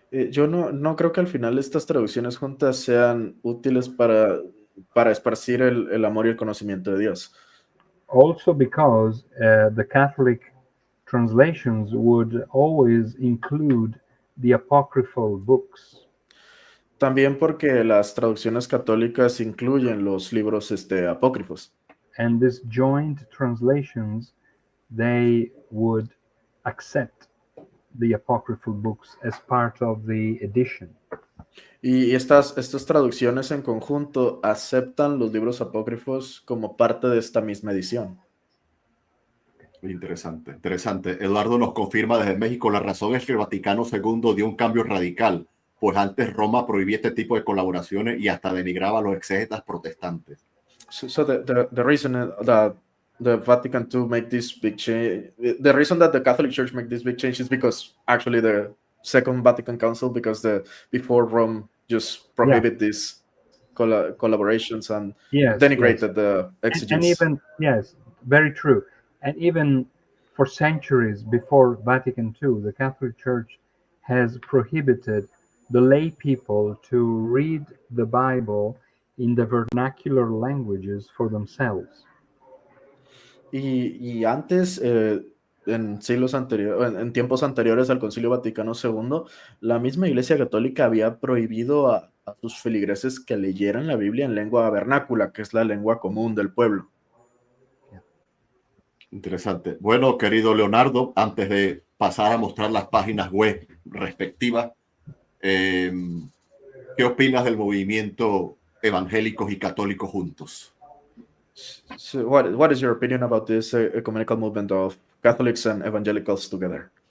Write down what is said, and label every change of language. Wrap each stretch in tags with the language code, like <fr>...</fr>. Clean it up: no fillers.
<es>Yo no creo que al final estas traducciones juntas sean útiles para esparcir el amor y el conocimiento de Dios.</es> <en>Also because the Catholic translations would always include the apocryphal books.</en> <es>También porque las traducciones católicas incluyen los libros apócrifos.</es> <en>And these joint translations, they would accept the apocryphal books as part of the edition.</en> <es>Y estas traducciones en conjunto aceptan los libros apócrifos como parte de esta misma edición. Interesante, interesante. Eduardo nos confirma desde México, la razón es que el Vaticano II dio un cambio radical, pues antes Roma prohibía este tipo de colaboraciones y hasta denigraba a los exégetas protestantes.</es> <en>So the reason that the Vatican II made this big change, the reason that the Catholic Church made this big change is because actually the Second Vatican Council, because before Rome just prohibited these collaborations and denigrated the exegesis. And even, yes, very true. And even for centuries before Vatican II, the Catholic Church has prohibited the lay people to read the Bible in the vernacular languages for themselves.</en> <es>Y antes, en siglos anteriores, en tiempos anteriores al Concilio Vaticano II, la misma Iglesia Católica había prohibido a sus feligreses que leyeran la Biblia en lengua vernácula, que es la lengua común del pueblo. Interesante. Bueno, querido Leonardo, antes de pasar a mostrar las páginas web respectivas, ¿qué opinas del movimiento evangélicos y católicos juntos?</es> <en>So what is your opinion about this ecumenical movement of Catholics and evangelicals together?</en>